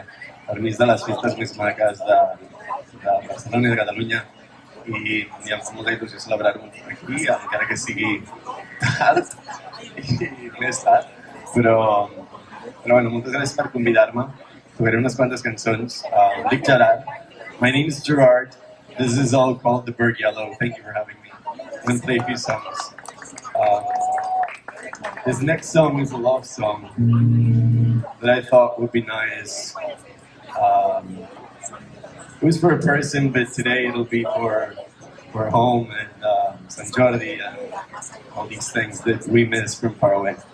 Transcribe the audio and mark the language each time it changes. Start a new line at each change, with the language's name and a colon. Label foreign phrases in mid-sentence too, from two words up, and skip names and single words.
Catalan: Per mi és de les festes més maques de Barcelona i de Catalunya i em fa molta il·lusió celebrar-ho aquí, encara que sigui tard i més tard. Però bueno, moltes gràcies per convidar-me. Tocaré unes quantes cançons. Dic Gerard.
English: My name is Gerard. This is all called The Bird Yellow. Thank you for having me. I'm going to play a few songs. This next song is a love song that I thought would be nice. It was for a person, but today it'll be for home and Sant Jordi and all these things that we miss from far away.